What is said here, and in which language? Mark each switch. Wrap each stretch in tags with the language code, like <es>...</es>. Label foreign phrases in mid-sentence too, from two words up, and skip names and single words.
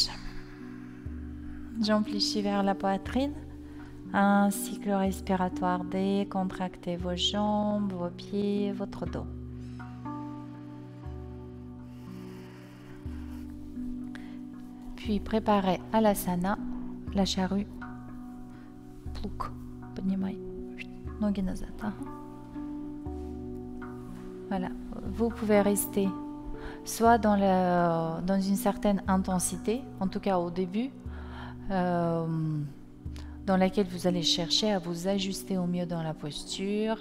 <fr>J'amplifie vers la poitrine. Un cycle respiratoire. Décontractez vos jambes, vos pieds, votre dos. Puis préparez Alasana, la charrue.</fr> <ru>Плуг. Поднимай ноги назад.</ru> <fr>Voilà. Vous pouvez rester soit dans une certaine intensité, en tout cas au début, dans laquelle vous allez chercher à vous ajuster au mieux dans la posture.</fr>